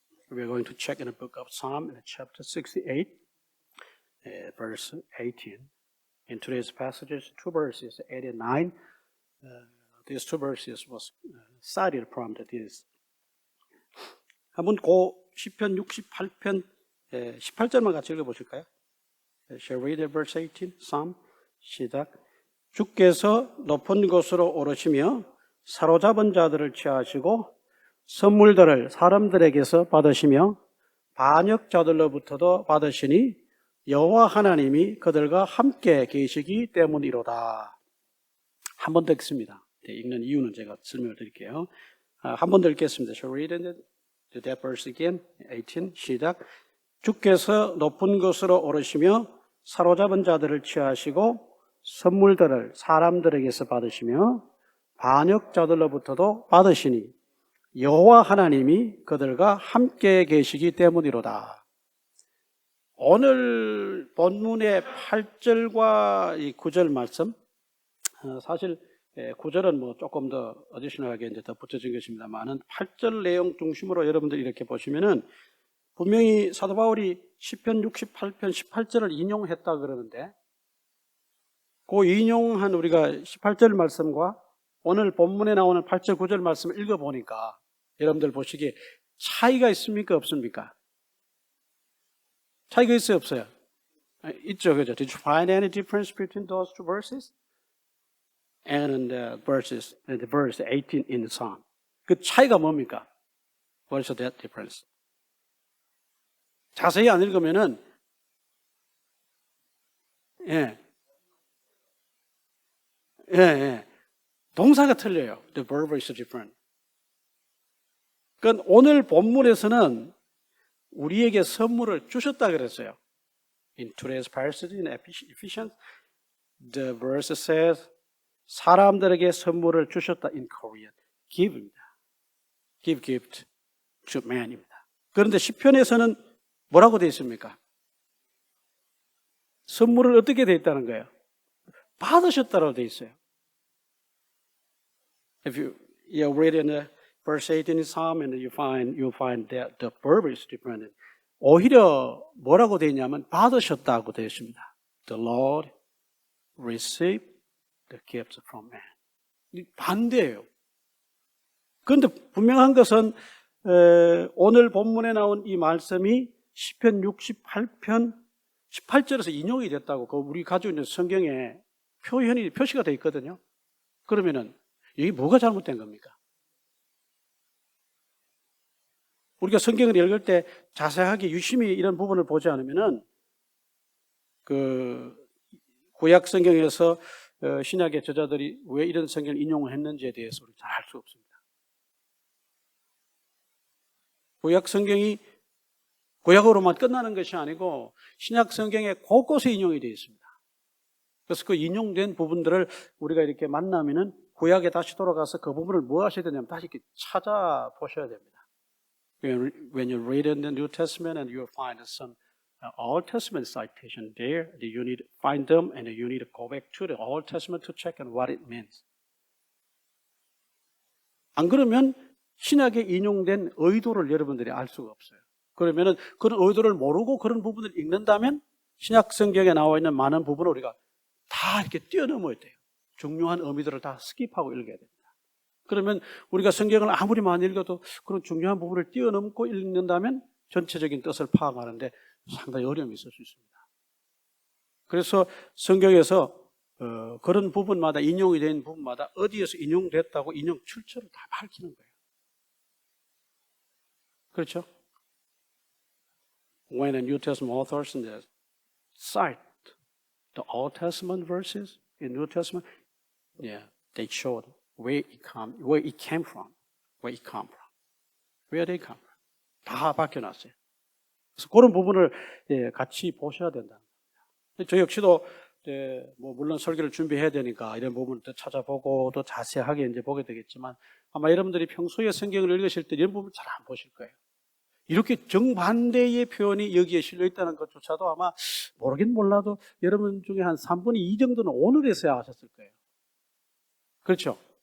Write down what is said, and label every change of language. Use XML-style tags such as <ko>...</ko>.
<en>We're going to check in the book of Psalm in chapter 68, verse 18. In today's passages, two verses, 8 and 9. These two verses was cited from this.</en> <ko>한번 시편 68편 18절만 같이 읽어보실까요?</ko> <en>Shall we read verse 18? Psalm 시작.</en> <ko>주께서 높은 곳으로 오르시며 사로잡은 자들을 취하시고 선물들을 사람들에게서 받으시며 반역자들로부터도 받으시니 여호와 하나님이 그들과 함께 계시기 때문이로다. 한 번 더 읽습니다. 읽는 이유는 제가 설명을 드릴게요. 한 번 더 읽겠습니다.</ko> <en>Shall we read that verse again?</en> <ko>18 시작. 주께서 높은 곳으로 오르시며 사로잡은 자들을 취하시고 선물들을 사람들에게서 받으시며 반역자들로부터도 받으시니 여호와 하나님이 그들과 함께 계시기 때문이로다. 오늘 본문의 8절과 이 9절 말씀, 사실 9절은 조금 더 어디셔널하게 이제 더 붙여진 것입니다만은 8절 내용 중심으로 여러분들 이렇게 보시면은 분명히 사도 바울이 시편 68편 18절을 인용했다 그러는데 그 인용한 우리가 18절 말씀과 오늘 본문에 나오는 8절 9절 말씀을 읽어보니까 여러분들 보시기에 차이가 있습니까? 없습니까? 차이가 있어요? 없어요? 있죠. 그죠?</ko> <en>Did you find any difference between those two verses? And the verse 18 in the Psalm.</en> <ko>그 차이가 뭡니까?</ko> <en>What is that difference?</en> <ko>자세히 안 읽으면은 예. 예, 예. 동사가 틀려요.</ko> <en>The verb is different.</en> <ko>그러니까 오늘 본문에서는 우리에게 선물을 주셨다 그랬어요.</ko> <en>In today's passage in Ephesians, the verse says,</en> <ko>사람들에게 선물을 주셨다</ko> <en>in Korean. give입니다. give gift to man입니다.</en> <ko>그런데 시편에서는 뭐라고 되어 있습니까? 선물을 어떻게 되어 있다는 거예요? 받으셨다고 되어 있어요.</ko> <en>If you read in the verse 18 in Psalm and you find that the verb is different.</en> <ko>오히려 뭐라고 되어 있냐면 받으셨다고 되어 있습니다.</ko> <en>The Lord received the gifts from man.</en> <ko>반대예요. 그런데 분명한 것은 오늘 본문에 나온 이 말씀이 시편 68편 18절에서 인용이 됐다고 우리 가지고 있는 성경에 표시가 되어 있거든요. 그러면은 여기 뭐가 잘못된 겁니까? 우리가 성경을 읽을 때 자세하게 유심히 이런 부분을 보지 않으면은 그 구약 성경에서 신약의 저자들이 왜 이런 성경을 인용을 했는지에 대해서 우리 잘 알 수 없습니다. 구약 성경이 구약으로만 끝나는 것이 아니고 신약 성경에 곳곳에 인용이 되어 있습니다. 그래서 그 인용된 부분들을 우리가 이렇게 만나면은 구약에 다시 돌아가서 그 부분을 뭐 하셔야 되냐면 다시 이렇게 찾아보셔야 됩니다.</ko> <en>When you read in the New Testament and you find some Old Testament citation there, you need to find them and you need to go back to the Old Testament to check on what it means.</en> <ko>안 그러면 신약에 인용된 의도를 여러분들이 알 수가 없어요. 그러면은 그런 의도를 모르고 그런 부분을 읽는다면 신약 성경에 나와 있는 많은 부분을 우리가 다 이렇게 뛰어넘어야 돼요. 중요한 의미들을 다 스킵하고 읽어야 됩니다. 그러면 우리가 성경을 아무리 많이 읽어도 그런 중요한 부분을 뛰어넘고 읽는다면 전체적인 뜻을 파악하는데 상당히 어려움이 있을 수 있습니다. 그래서 성경에서 그런 부분마다 인용이 된 부분마다 어디에서 인용됐다고 인용 출처를 다 밝히는 거예요. 그렇죠?</ko> <en>When the New Testament authors cite the Old Testament verses in New Testament, yeah, they showed where it came from, where they come from.</en> <ko>다 밝혀놨어요. 그래서 그런 부분을 같이 보셔야 된다. 저 역시도 물론 설교를 준비해야 되니까 이런 부분을 또 찾아보고 또 자세하게 이제 보게 되겠지만 아마 여러분들이 평소에 성경을 읽으실 때 이런 부분 잘 안 보실 거예요. 이렇게 정반대의 표현이 여기에 실려 있다는 것조차도 아마 모르긴 몰라도 여러분 중에 한 3분의 2 정도는 오늘에서야 아셨을 거예요. 그렇죠?</ko>